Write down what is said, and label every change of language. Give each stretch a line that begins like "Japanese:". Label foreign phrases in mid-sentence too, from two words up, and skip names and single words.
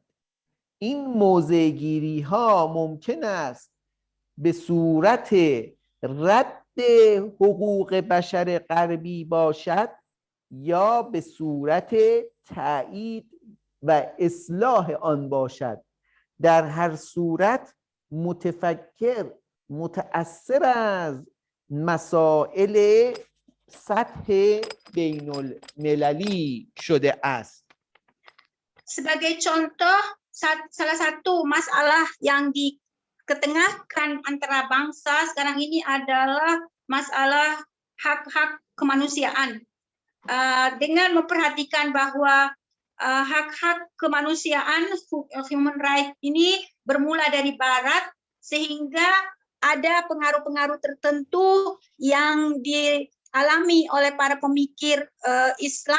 Persian: این موضع‌گیری ها ممکن است به صورت رد حقوق بشر غربی باشد یا به صورت تأیید و اصلاح آن باشد. در هر صورت متفکر متأثر از مسائل سطح بین المللی شده است.
Malay: Sebagai contoh, salah satu masalah yang diketengahkan antara bangsa sekarang ini adalah masalah hak-hak kemanusiaan. Dengan memperhatikan bahwa hak-hak kemanusiaan,
English: human rights
Malay: ini bermula dari Barat, sehingga ada pengaruh-pengaruh tertentu yang dialami oleh para pemikir Islam.